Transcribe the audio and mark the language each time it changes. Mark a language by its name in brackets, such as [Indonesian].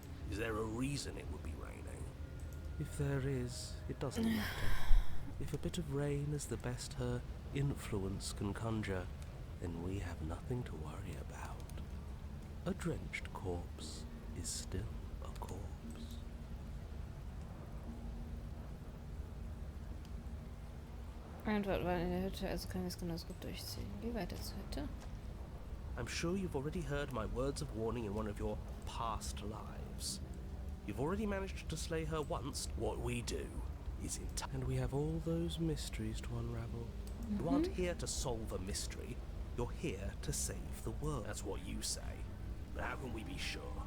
[English] Is there a reason it would be raining? If there is, it doesn't matter. If a bit of rain is the best her influence can conjure, then we have nothing to worry about. A drenched corpse is still a corpse. [German] Antwort war in der Hütte, also können wir es genauso gut durchziehen. Geh weiter zur Hütte. [English] I'm sure you've already heard my words of warning in one of your past lives. You've already managed to slay her once. What we do is in time. And we have all those mysteries to unravel. You aren't here to solve a mystery. You're here to save the world. That's what you say. But how can we be sure?